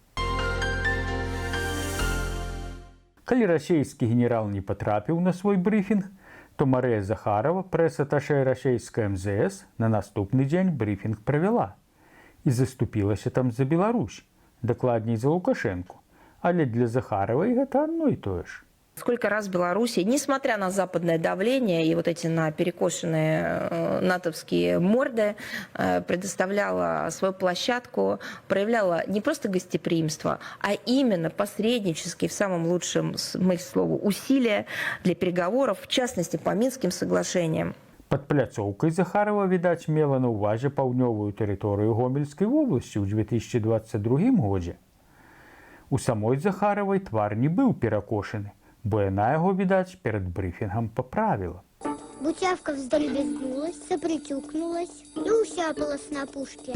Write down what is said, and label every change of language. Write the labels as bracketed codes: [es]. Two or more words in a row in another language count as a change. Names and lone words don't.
[be] Калі расейскі генерал не патрапіў на свой брыфінг, то Марыя Захарова, прэс-аташэ расейскай МЗС, на наступны дзень брыфінг правяла і заступілася там за Беларусь, дакладней за Лукашэнку. Але для Захаравай гэта адно і тое ж. [ru] Сколько раз Беларусь, несмотря на западное давление и вот эти перекошенные натовские морды, предоставляла свою площадку, проявляла не просто гостеприимство, а именно посреднические, в самом лучшем смысле слова, усилия для переговоров, в частности, по Минским соглашениям. [be] Пад пляцоўкай Захарова, відаць, мела на ўвазе паўднёвую тэрыторыю Гомельскай вобласці ў 2022 годзе. У самой Захаравай твар не быў перакошаны, бо яна яго, відаць, перад брыфінгам паправіла. [ru] Бутявка вздолбезнулась, сопритюкнулась и усяпалась на пушке.